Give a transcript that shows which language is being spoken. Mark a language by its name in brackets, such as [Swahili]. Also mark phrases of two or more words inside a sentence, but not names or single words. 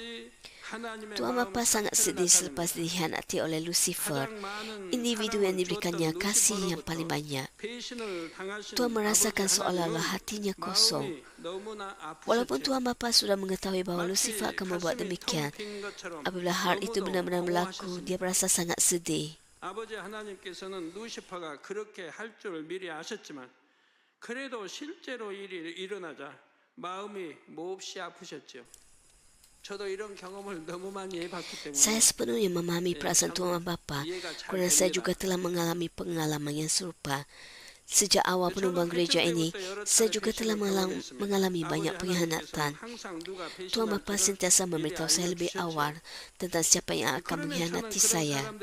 [Malay] Tuhan Bapa sangat sedih selepas dikhianati oleh Lucifer, individu yang diberikannya kasih yang paling banyak. Tuhan merasakan seolah-olah hatinya kosong. Walaupun Tuhan Bapa sudah mengetahui bahawa Lucifer akan membuat demikian, apabila hal itu benar-benar berlaku, dia berasa sangat sedih. [Korean] 아버지 하나님께서는 루시퍼가 그렇게 할 줄을 미리 아셨지만 그래도 실제로 일이 일어나자 마음이 몹시 아프셨죠. [Malay] Saya sepenuhnya memahami perasaan Tuhan Bapa kerana saya juga telah mengalami pengalaman yang serupa. Sejak awal penubuhan gereja ini, saya juga telah mengalami banyak pengkhianatan. Tuhan Bapa sentiasa memberitahu saya lebih awal tentang siapa yang akan mengkhianati saya.